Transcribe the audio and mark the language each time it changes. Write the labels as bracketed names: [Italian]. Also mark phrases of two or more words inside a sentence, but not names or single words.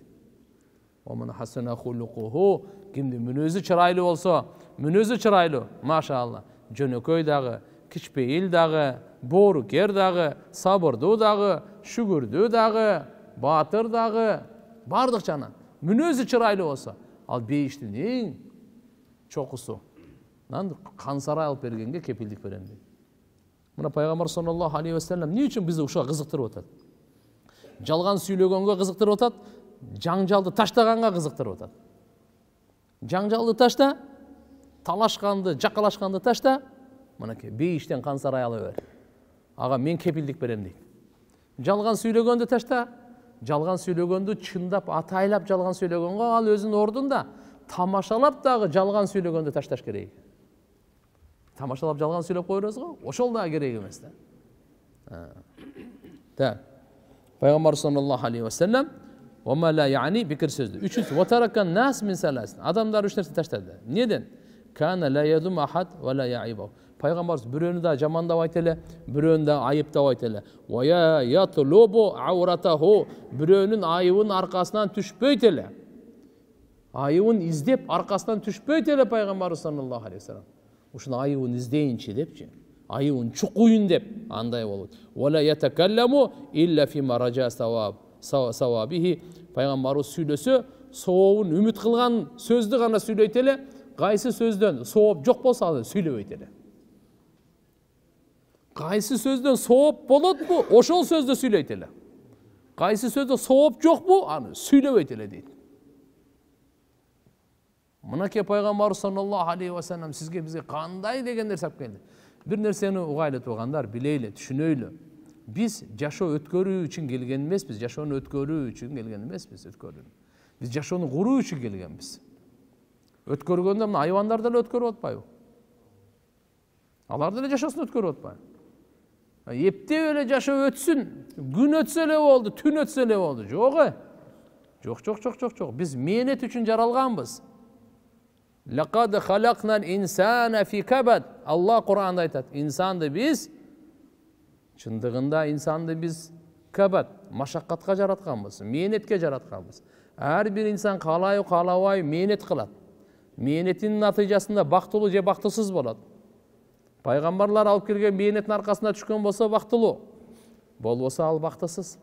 [Arabic] ومن حسن خلقه, [Kyrgyz] кимдин мүнөзү чырайлуу болсо, мүнөзү чырайлуу, машалла, жөнөкөй дагы, кичпейил дагы, боорукер дагы, сабырдуу дагы, шүгүрдүү дагы, баатыр дагы, бардык жана мүнөзү чырайлуу болсо, ал бейиштин эң чокусу кан сарай алып бергенге кепилдик берем дейт. Мына пайгамбар [Arabic] صلى الله عليه وسلم [Kyrgyz] эмне үчүн бизди ушуга кызыктырып атат? Жалган сүйлөгөнгө кызыктырып атат, жаңжалды таштаганга кызыктырып атат. Жаңжалды ташта, талашканды, жакалашканды ташта, мынакей бейиштен кан сарай ала бер. Ага мен кепилдик берем дейт. Жалган сүйлөгөндү ташта, жалган сүйлөгөндү чындап, атайлап жалган сүйлөгөнгө ал өзүнүн ордунда, тамашалап дагы жалган сүйлөгөндү ташташ керек. Тамашалап жалган сүйлөп койбойсуз го, ошол дагы керек эмес да. Так. Пайгамбар [Arabic] صلى الله عليه وسلم "وما لا يعني" [Kyrgyz] бекер сөздү. Үчүнчү, [Arabic] "وترك الناس من ثلاث." [Kyrgyz] Адамдар үч нерсе таштады. Неден? [Arabic] كان لا يذم أحدا ولا يعيب. [Kyrgyz] Пайгамбарыбыз бирөөнү да жамандабайт эле, бирөөнү да айыптабайт эле. [Arabic] ولا يطلب عورته, [Kyrgyz] бирөөнүн айыбын аркасынан түшпөйт эле. Айыбын издеп аркасынан түшпөйт эле пайгамбарыбыз [Arabic] صلى الله عليه وسلم. [Kyrgyz] Ушуну айыбын издейинчи депчи, айыбын чукуйун деп андай болот. [Arabic] ولا يتكلم إلا فيما رجا ثوابه. [Kyrgyz] Пайгамбарыбыз сүйлөсө, сообун үмүт кылган сөздү гана сүйлөйт эле, кайсы сөздөн сооп жок болсо ал сүйлөбөйт эле. Кайсы сөздөн сооп болотпу, ошол сөздү сүйлөйт эле. Кайсы сөздө сооп жокпу, аны сүйлөбөйт эле дейт. Мынакей пайгамбар [Arabic] صلى الله عليه وسلم [Kyrgyz] сизге бизге кандай деген нерсе алып келди. Бир нерсени угайлы туугандар, билейле, түшүнөйлү. Биз жашоо өткөрүү үчүн келген эмеспиз, жашоону өткөрүү үчүн келген эмеспиз, Биз жашоону куруу үчүн келгенбиз. Өткөргөндө мына айвандар деле өткөрүп атпайбы? Алар деле жашоосун өткөрүп атпайбы? Эптеп эле жашоо өтсүн, күн өтсө эле болду, түн өтсө эле болду. Жок. Биз мээнет үчүн жаралганбыз. [Arabic] لقد خلقنا الإنسان في كبد. [Kyrgyz] Аллах Кур'анда айтат, инсанды биз, чындыгында инсанды биз кабад, машаккатка жаратканбыз, мээнетке жаратканбыз. Ар бир инсан каалай каалабай мээнет кылат. Мээнетинин натыйжасында бактылуу же бактысыз болот. Пайгамбарлар алып келген мээнеттин аркасында түшкөн болсо бактылуу, болбосо ал бактысыз.